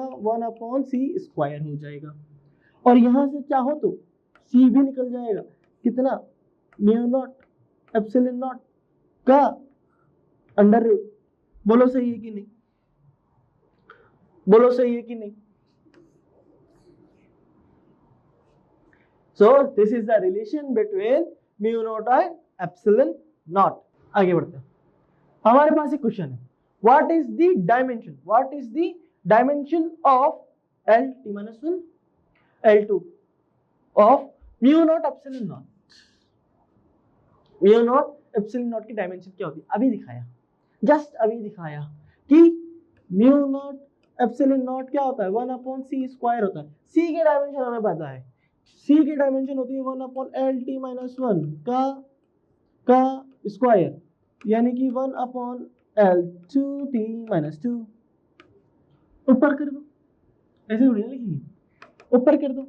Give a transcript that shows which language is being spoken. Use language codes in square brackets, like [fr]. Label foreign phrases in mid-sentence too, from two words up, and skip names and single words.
[hi] 1/c² हो जाएगा। और यहां से चाहो तो c भी निकल जाएगा। कितना? [en] mu naught epsilon naught का under root. [hi] बोलो सही है कि नहीं? बोलो सही है कि नहीं? [en] So this is the relation between mu naught and epsilon naught. [hi] आगे बढ़ते हैं। हमारे पास एक क्वेश्चन है, [en] what is the dimension? What is the dimension of L(t-1) L2 of mu naught epsilon naught? mu naught epsilon naught [hi] की डायमेंशन क्या होती है? अभी दिखाया, जस्ट अभी दिखाया कि [en] mu naught epsilon naught [hi] क्या होता है? 1/c² होता है। c के डायमेंशन हमें पता है, c की डायमेंशन होती है 1/LT-1 का स्क्वायर, यानी कि 1/L2T-2। ऊपर कर दो, ऐसे थोड़ी ना लिखेंगे, ऊपर कर दो।